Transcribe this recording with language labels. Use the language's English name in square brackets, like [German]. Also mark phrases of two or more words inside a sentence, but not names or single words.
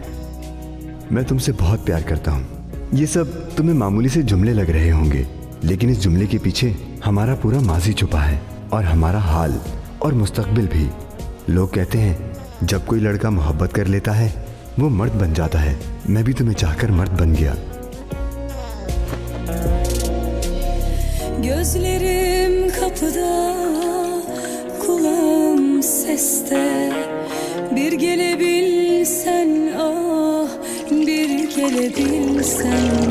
[Hindi] मैं तुमसे बहुत प्यार करता हूं। ये सब तुम्हें मामूली से जुमले लग रहे होंगे, लेकिन इस जुमले के पीछे हमारा पूरा माजी छुपा है और हमारा हाल और मुस्तकबिल भी। लोग कहते हैं जब कोई लड़का मोहब्बत कर लेता है वो मर्द बन जाता है। मैं भी तुम्हें चाहकर मर्द बन गया। [Turkish] Gözlerim kapıda, kulağım seste. Bir gelebilsen ah, bir gelebilsen.